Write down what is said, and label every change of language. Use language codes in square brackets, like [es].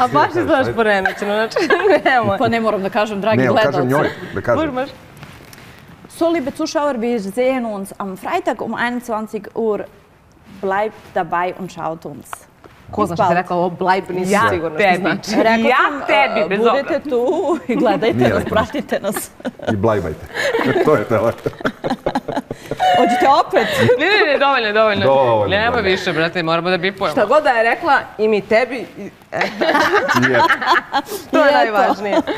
[sr] A baš izgledaš poremećeno, znači nemoj. Pa ne moram da kažem, dragi gledalci. Ne, kažem njoj, da kažem. Može. [de] So, liebe Zuschauer, wir sehen uns am Freitag um 21 Uhr. Bleibt dabei und schaut uns. [sr] Ko zna što ti rekao ovo blajb, nisi sigurno što znači. Ja tebi, bez obzira. Budete tu i gledajte nas, pratite nas. I blajbajte. To je tele. Hoćete opet? Ne, dovoljno. Nema više, brate, moramo da bipujemo. Šta god da je rekla, i mi tebi, to je najvažnije.